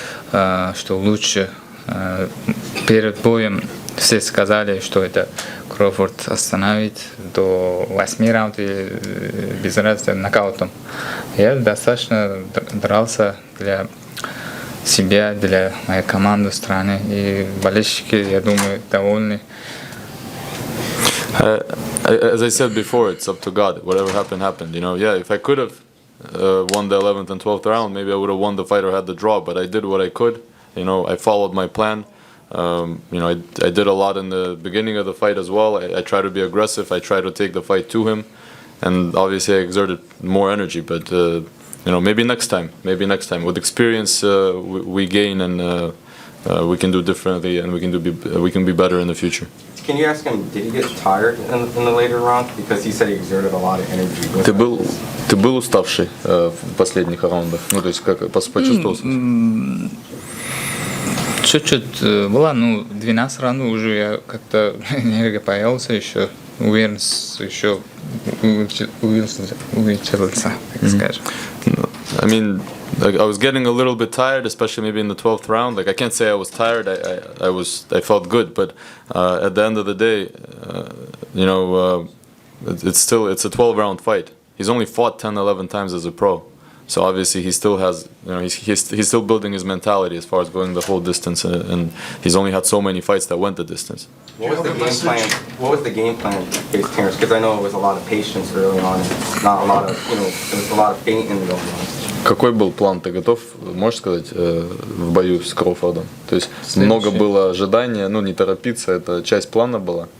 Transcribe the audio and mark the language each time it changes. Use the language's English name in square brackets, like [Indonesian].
[Russian] Что лучше. Перед боем все сказали, что это Кроуфорд остановит до 8 раундов без разницы нокаутом. Я достаточно дрался для себя, для моей команды, страны. И болельщики, я думаю, довольны. [English] As I said before, it's up to God. Whatever happened, happened. You know, yeah, if I could have won the 11th and 12th round, maybe I would have won the fight or had the draw. But I did what I could. You know, I followed my plan. You know, I did a lot in the beginning of the fight as well. I tried to be aggressive. I tried to take the fight to him, and obviously I exerted more energy. But you know, maybe next time. Maybe next time. With experience, we gain, and we can do differently, and we can be better in the future. Can you ask him, did he get tired in the later rounds? Because he said he exerted a lot of energy. [Russian] Ты был уставший в последних раундах? Ну, то есть как почувствовался? Чуть-чуть была, 12 раундов уже я как-то энергия появился, еще уверенность еще увеличился, так скажем. [English] I mean, like, I was getting a little bit tired, especially maybe in the 12th round. Like I can't say I was tired. I felt good, but at the end of the day, you know, it's a 12-round fight. He's only fought 10, 11 times as a pro. So obviously he still has, you know, he's still building his mentality as far as going the whole distance, and he's only had so many fights that went the distance. What was the game plan? What was the game plan against Terence? Because I know it was a lot of patience early on, and not a lot of, you know, there was a lot of feinting going on. [Russian] Какой был план? Ты готов, можешь сказать, в бою с Кроуфордом? То есть много было ожидания, не торопиться, это часть плана была?